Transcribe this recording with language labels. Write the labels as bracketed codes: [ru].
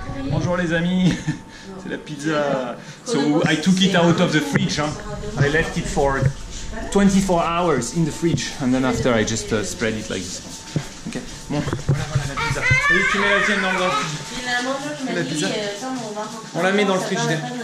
[fr] Bonjour les amis, c'est la pizza. [en] So I took it out of the fridge. Hein. I left it for 24 hours in the fridge, and then after I just spread it like this. Okay. [fr] Bon, voilà la pizza. Et tu mets la tienne dans le frigidaire. La pizza. On la met dans le frigidaire.